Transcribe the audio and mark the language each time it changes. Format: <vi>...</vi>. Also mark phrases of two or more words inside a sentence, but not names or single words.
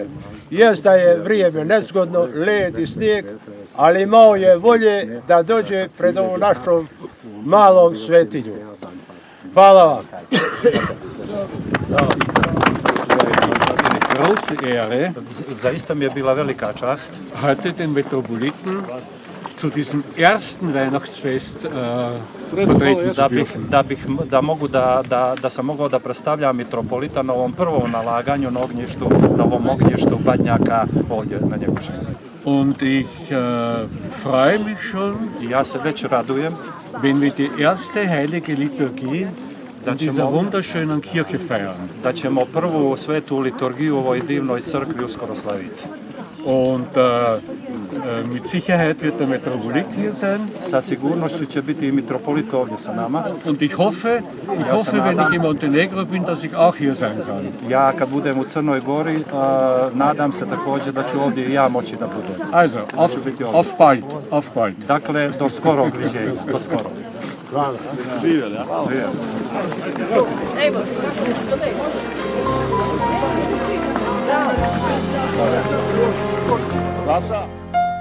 <sr>Jest da je vrijeme nezgodno, led i snijeg, ali imao je volje da dođe pred ovom našom malom svetinju. Hvala vam.</sr> <de>Große Ehre,</de> <sr>Zaista mi je bila velika čast</sr> <de>heute den Metropoliten zu diesem ersten Weihnachtsfest vertreten zu dürfen.</de> <sr>Da sam mogao da predstavljam mitropolita na ovom prvom nalaganju na ovom ognjištu Badnjaka ovdje na Njegošenju.</sr> <de>Und ich freue mich schon,</de> <sr>Ja se već radujem</sr> <de>wenn wir die erste heilige Liturgie in dieser wunderschönen Kirche feiern.</de> <sr>da ćemo prvu svetu liturgiju u ovoj divnoj crkvi uskoro slaviti.</sr> <de>Und mit Sicherheit wird der Metropolit hier sein.</de> <sr>Sa sigurnošću će biti i mitropolit ovdje sa nama.</sr> <de>Und ich hoffe, wenn ich in Montenegro bin, dass ich auch hier sein kann.</de> <sr>Ja kad budem u Crnoj Gori, nadam se također da ću ovdje i ja moći da budem.</sr> <de>Also, auf bald, auf bald.</de> <sr>Dakle, do skorog viđenja, do skoro. Živjeli, ja? Glasa.</sr>